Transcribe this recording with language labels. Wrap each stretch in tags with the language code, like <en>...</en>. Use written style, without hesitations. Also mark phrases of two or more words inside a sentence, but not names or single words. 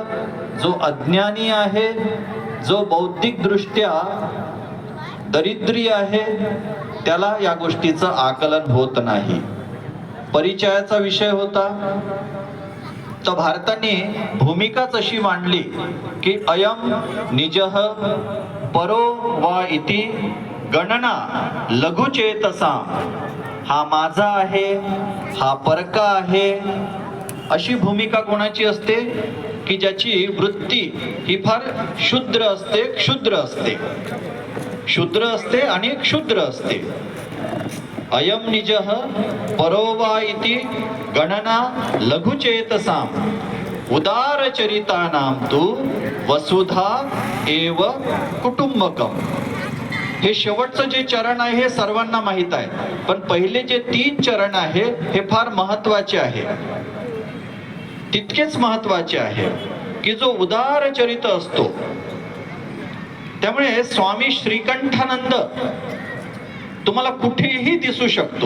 <mr>जो अज्ञानी आहे, जो बौद्धिक दृष्ट्या दरिद्री आहे, त्याला या गोष्टीचं आकलन होत नाही. परिचयाचा विषय होता तर भारताने भूमिकाच अशी मांडली की</mr> <sa>अयम निजः परो वा इति गणना लघुचेतसा.</sa> <mr>हा माझा आहे, हा परका आहे. अशी भूमिका कोणाची असते की ज्याची वृत्ती ही फार क्षुद्र असते, क्षुद्र असते आणि क्षुद्र असते.</mr> <sa>अयम निजः परो वा इति गणना लघुचेतसाम उदारचरितानां तु वसुधा एव कुटुंबकम.</sa> <mr>हे शेवटचं जे चरण आहे हे सर्वांना माहित आहे, पण पहिले जे 3 चरण आहे हे फार महत्वाचे आहे. तितकेच महत्वाचे आहे की जो उदारचरित असतो. त्यामुळे स्वामी श्रीकंठानंद तुम्हाला कुठेही दिसू शकतो.</mr>